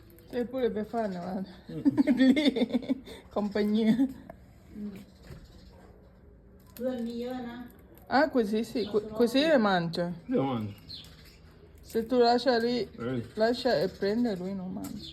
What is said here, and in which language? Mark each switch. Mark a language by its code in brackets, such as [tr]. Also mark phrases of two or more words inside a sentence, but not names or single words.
[it] E pure Befana, guarda. Lì, compagnia. [th] เพื่อนมีเยอะนะ [it] Ah, così sì, così le mangia. Io mangio. Se tu lascia lì, Vedi? lascia e prende, lui non mangia.